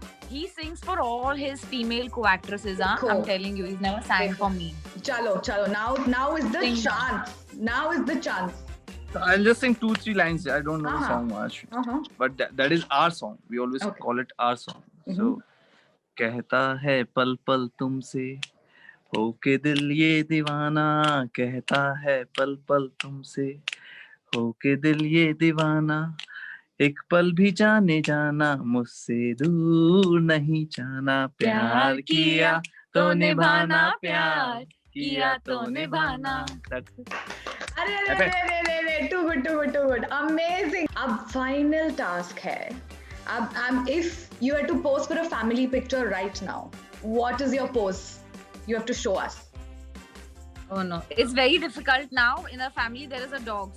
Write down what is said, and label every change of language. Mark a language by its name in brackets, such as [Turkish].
[English] He sings for all his female co-actresses. Cool. I'm telling you, he's never sang for me. Chalo. Now is the Sing. chance. Now is the chance. I'll just sing 2-3 lines. I don't know the song much, but that is our song. We always call it our song. [Hindi] So, कहता है पल पल तुमसे होके दिल ये दीवाना, कहता है पल पल तुमसे होके दिल ये दीवाना, एक पल भी जाने जाना मुझसे दूर नहीं जाना, प्यार किया तो निभाना, प्यार किया तो निभाना. [English] अरे too good. Amazing. [Hindi] अब final task है. [English] If you had to pose for a family picture right now, what is your pose? You have to show us. Oh no, it's very difficult now. In a family, there is a dog.